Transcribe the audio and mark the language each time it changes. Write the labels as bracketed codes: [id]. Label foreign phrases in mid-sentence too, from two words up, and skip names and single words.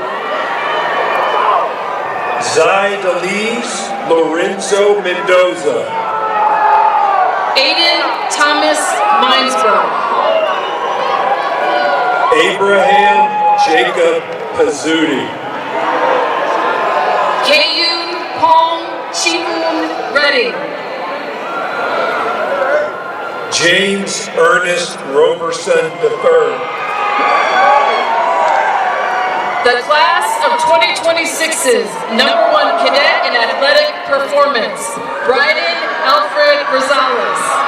[en] Zaidalise Lorenzo Mendoza. Aiden Thomas Minesborough. Abraham Jacob Pizzuti. Kayun Pong Chipun Redding. James Ernest Roberson III. The class of 2026's #1 cadet in athletic performance, Bryden Alfred Rosales.